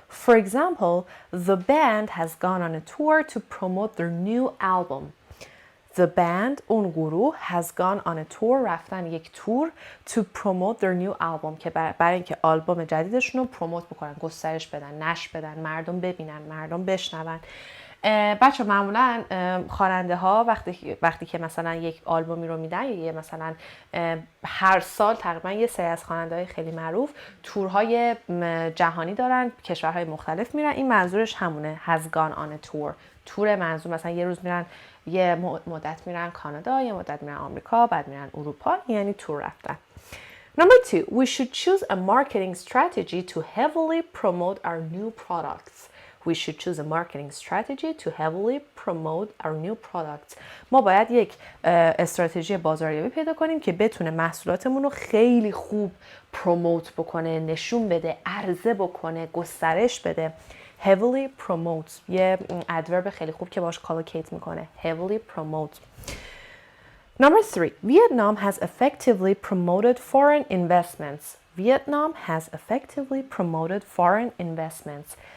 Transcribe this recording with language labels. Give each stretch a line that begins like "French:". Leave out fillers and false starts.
English: For example, the band has gone on a tour to promote their new album. The band,
Persian: اون گروه,
English: has gone on a tour,
Persian: رفتن یک تور
English: to promote their new album
Persian: که برای اینکه آلبوم جدیدشون رو پروموت بکنن، گسترش بدن، نشر بدن، مردم ببینن، مردم بشنون. بچه معمولا خواننده ها وقتی که مثلا یک آلبومی رو میدن یا مثلا هر سال تقریبا یه سری از خواننده های خیلی معروف تورهای جهانی دارن، کشورهای مختلف میرن. این منظورش همونه
English: has gone on a tour.
Persian: تور منظور مثلا یه روز میرن، یه مدت میرن کانادا، یه مدت میرن آمریکا، بعد میرن اروپا، یعنی تور رفتن.
English: Number 2, we should choose a marketing strategy to heavily promote our new products. We should choose a marketing strategy to heavily promote our new products.
Persian: ما باید یک استراتژی بازاریابی پیدا کنیم که بتونه محصولاتمون رو خیلی خوب پروموت بکنه، نشون بده، عرضه بکنه، گسترش بده.
English: heavily promote
Persian: یه ادورب خیلی خوب که باش کالوکیت میکنه.
English: heavily promote. Number 3, Vietnam has effectively promoted foreign investments. Vietnam has effectively promoted foreign investments.